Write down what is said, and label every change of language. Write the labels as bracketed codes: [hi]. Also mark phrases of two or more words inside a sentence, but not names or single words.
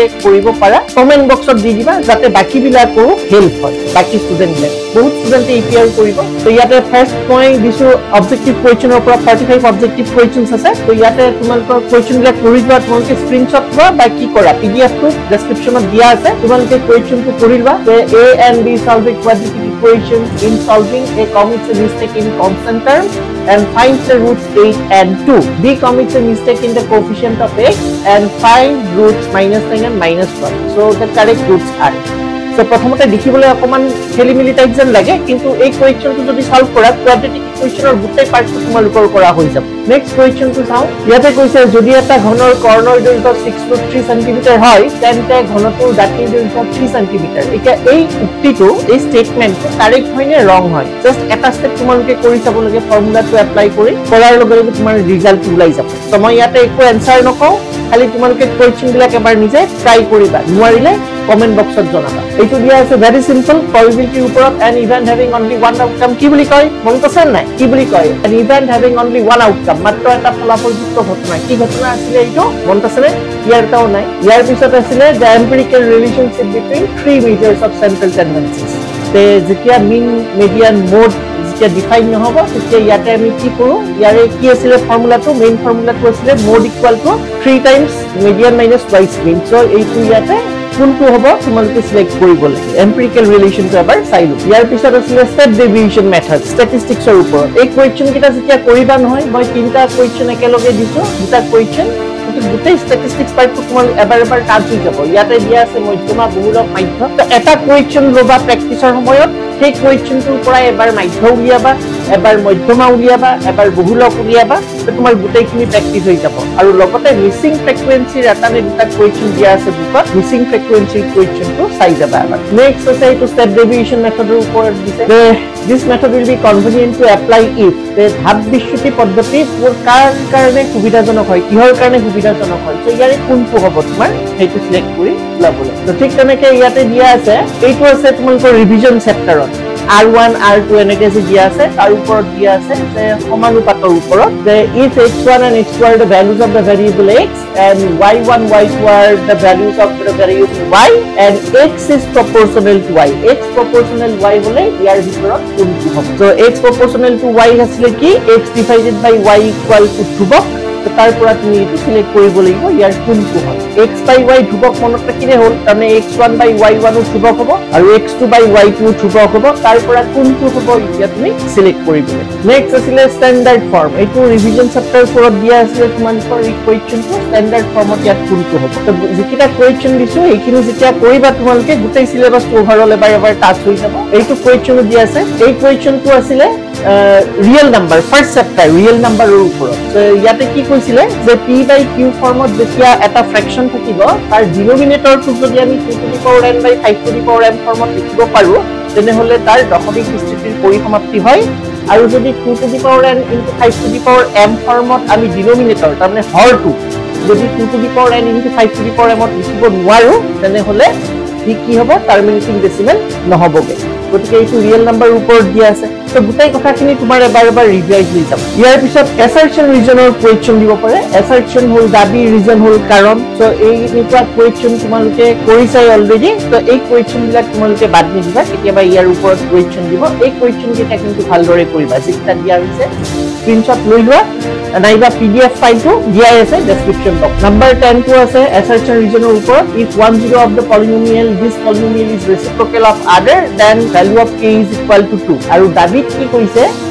[as] কৰিব পাৰা [en] comment box [as] দি দিবা যাতে বাকি বিলাকো হেল্প হয় বাকি ষ্টুডেন্ট বিলাক বহুত ষ্টুডেন্টে এপিআৰ কৰিব তো ইয়াতে [en] first point [as] দিছো [en] objective question [as] পৰা 45 অবজেক্টিভ কোৱেশ্চনছ আছে তো ইয়াতে তোমালোকৰ কোৱেশ্চন বিলাক কৰি যোৱা তোমালোকে স্ক্ৰিনশ্বট লোৱা বা কি কৰা পিডিএফ টো ডেসক্ৰিপচনত দিয়া আছে তোমালোকে কোৱেশ্চন টো কৰি লোৱা যে [en] a and b solving quadratic equation in solving a commits a mistake in constant terms and finds the roots 8 and 2 b commits a mistake in the coefficient of x and find roots -9 and -1 so the correct roots are so [as] প্ৰথমতে দেখিবলৈ অকমান খেলিমেলি টাইপ যেন লাগে কিন্তু এই কোৱেশ্চনটো যদি সলভ কৰা [en] quadratic equation [as] গোটেই পাৰ্টটো তোমালোকৰ কৰা হৈ যাব [en] next question [as] চাও ইয়াতে কৈছে যদি এটা ঘনৰ কৰ্ণৰ দৈৰ্ঘ্য 6.3 cm হয় তেন্তে ঘনটোৰ দাঁতিৰ দৈৰ্ঘ্য 3 cm এতিয়া এই উক্তিটো এই [en] statement correct [as] হয় নে ৰং হয় জাস্ট এটা স্টেপ তোমালোকে কৰি চাব লাগে [en] formula apply [as] কৰি কৰাৰ লগে লগে তোমাৰ ৰিজাল্ট ওলাই যাব তো মই ইয়াতে একো এনসাৰ নকওঁ খালি তোমালোকে কোৱেশ্চন বিলাক এবাৰ নিজে ট্ৰাই কৰিবা নোৱাৰিলে [en] comment box [as] জনাবা এইটো দিয়া আছে [en] very simple probability [as] ওপৰত [en] an event having only one outcome [as] কি বুলি কয় মনত আছে নাই কি বুলি কয় [en] an event having only one outcome [as] মাত্ৰ এটা ফলাফলযুক্ত ঘটনা কি ঘটনা আছিল এইটো মনত আছে নে ইয়াৰটাও নাই ইয়াৰ পিছত আছিল [en] the empirical relationship between three measures of central tendencies [as] তে যেতিয়া [en] mean median mode [as] যেতিয়া ডিফাইন নহব তেতিয়া ইয়াতে আমি কি কৰো ইয়াৰে কি আছিল [en] formula main formula [as] আছিল [en] mode equal to 3 times median minus twice mean so [as] এইটো ইয়াতে কোনটো হ'ব তোমালোকে সিলেক্ট কৰিব লাগে [en] empirical relation [as] এবাৰ চাই লও ইয়াৰ পিছত আছিল [en] step deviation method statistics [as] ওপৰত এই কোৱেশ্চন কিটা যেতিয়া কৰিবা নহয় মই তিনটা কোৱেশ্চন একেলগে দিছো দুটা কোৱেশ্চন গোটেই ষ্টেটিষ্টিক্স পাৰ্টটো তোমালোক এবাৰ টাচ হৈ যাব ইয়াতে দিয়া আছে মধ্যমা বহুলক মাধ্য তো এটা কোৱেশ্চন লবা প্ৰেক্টিছৰ সময়ত সেই কোৱেশ্চনটোৰ পৰা এবাৰ মাধ্য উলিয়াবা এবাৰ মধ্যমা উলিয়াবা এবাৰ বহুলক উলিয়াবা তো তোমাৰ গোটেইখিনি প্ৰেক্টিছ হৈ যাব আৰু লগতে [en] missing frequency [as] এটা নে দুটা কোৱেশ্চন দিয়া আছে বুকত [en] missing frequency [as] কোৱেশ্চনটো চাই যাবা এবাৰ নেক্সট আছে এইটো [en] step deviation method [as] ওপৰত দিছে [en] this method will be convenient to apply if the [as] ধাপ বিচ্যুতি পদ্ধতি কাৰ কাৰণে সুবিধাজনক হয় কিহৰ কাৰণে সুবিধাজনক হয় তো ইয়াৰে কোনটো হ'ব তোমাৰ সেইটো সিলেক্ট কৰি লবলৈ তো ঠিক তেনেকৈ ইয়াতে দিয়া আছে এইটো আছে তোমালোকৰ [en] revision chapter [as] R1 R2 এনেকে যে দিয়া আছে তাৰ ওপৰত দিয়া আছে যে সমানুপাতৰ ওপৰত যে [en] if x1 and x2 are the values of the variable x and y1 y2 are the values of the variable y and x is proportional to y x proportional y [as] হলে ইয়াৰ ভিতৰত কোনটো হ'ব [en] so x proportional to y [as] আসলে কি [en] x divided by y equal to [as] ধ্ৰুৱক তো তাৰ পৰা তুমি এটো সিলেক্ট কৰিব লাগিব ইয়াৰ কোনটো হয় [en] x by y [as] ধ্ৰুৱক মনত ৰাখিলে হ'ল তাৰমানে [en] x1 by y1 [as] ধ্ৰুৱক হ'ব আৰু [en] x2 by y2 [as] ধ্ৰুৱক হ'ব তাৰ পৰা কোনটো হ'ব এতিয়া তুমি সিলেক্ট কৰিব লাগিব নেক্সট আছিল [en] standard form [as] এইটো [en] revision chapter [as] ওপৰত দিয়া আছে তোমালোকৰ এই কোৱেশ্চনটো [en] standard form [as] ইয়াত কোনটো হ'ব তো যিকিটা কোৱেশ্চন দিছো এইখিনি যেতিয়া কৰিবা তোমালোকে গোটেই [en] syllabus overall [as] এবাৰ টাচ হৈ যাব এইটো কোৱেশ্চন দিয়া আছে এই কোৱেশ্চনটো আছিল [en] real number first chapter real number [as] ওপৰত তো ইয়াতে কি কৈছিলে যে [en] p by q [as] ফৰ্মত যেতিয়া এটা ফ্ৰেকশন থাকিব তাৰ ডিনোমিনেটৰটো যদি আমি [en] 2 to the power n by 5 to the power m [as] ফৰ্মত লিখিব পাৰো তেনেহলে তাৰ দশমিক বিস্তৃতিৰ পৰিসমাপ্তি হয় আৰু যদি [en] 2 to the power n into 5 to the power m [as] ফৰ্মত আমি ডিনোমিনেটৰ তাৰমানে হৰটো যদি [en] 2 to the power n into 5 to the power m [as] লিখিব নোৱাৰো তেনেহলে কি হ'ব [en] terminating decimal [as] নহবগে গতিকে এইটো [en] real number [as] ওপৰত দিয়া আছে তো গোটেই কথাখিনি তোমাৰ এবাৰ ৰিভাইজ হৈ যাব ইয়াৰ পিছত [en] assertion reason [as] কোৱেশ্চন দিব পাৰে এসাৰ্চন হল দাবী ৰিজন হল কাৰণ তো এই নিকুৱা কোৱেশ্চন তোমালোকে কৰিছাই অলৰেডি তো এই কোৱেশ্চন বিলাক তোমালোকে বাদ নিদিবা কেতিয়াবা ইয়াৰ ওপৰত কোৱেশ্চন দিব এই কোৱেশ্চন কেইটা কিন্তু ভালদৰে কৰিবা যেটা দিয়া হৈছে স্ক্ৰিনশ্বট লৈ লোৱা নাইবা [en] PDF file [as] দিয়া আছে [en] description box number [as] 10 টো আছে [en] assertion reason [as] ওপৰত [en] if 10 of the polynomial this polynomial is reciprocal of other then value of k is equal to 2 [as] আৰু দাবীত কি কৈছে